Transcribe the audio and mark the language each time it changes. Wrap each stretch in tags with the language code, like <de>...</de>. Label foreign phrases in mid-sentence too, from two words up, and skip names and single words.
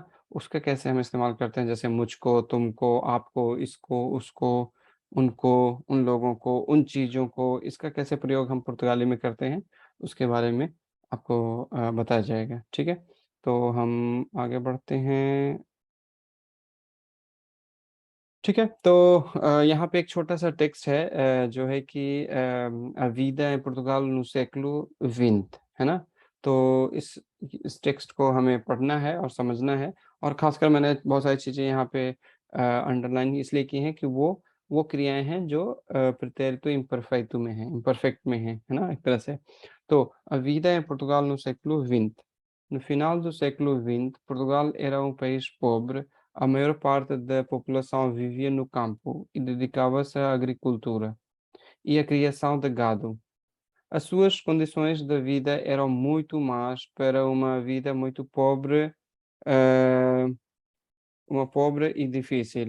<hi>उसका कैसे हम इस्तेमाल करते हैं, जैसे मुझको, तुमको, आपको, इसको, उसको, उनको, उन लोगों को, उन चीज़ों को, इसका कैसे प्रयोग हम पुर्तगाली में करते हैं, उसके बारे में आपको बताया जाएगा। ठीक है। तो हम आगे बढ़ते हैं। ठीक है। तो यहाँ पे एक छोटा सा टेक्स्ट है, जो है कि</hi> <pt>A vida em Portugal no século XX,</pt> <hi>है ना? तो इस टेक्स्ट को हमें पढ़ना है और समझना है। और खासकर मैंने बहुत सारी चीज़ें यहाँ पे अंडरलाइन इसलिए की हैं कि वो क्रियाएं हैं जो</hi> <pt>pretérito imperfeito</pt> <hi>में है, इम्परफेक्ट में है ना, एक तरह से।</hi> <pt>तो A vida em Portugal no século XX. No final do século XX, Portugal era um país pobre. A maior parte da população vivia no campo e dedicava-se à agricultura e à criação de gado. As suas condições de vida eram muito más para uma vida muito pobre, eh, uma pobre e difícil.</pt>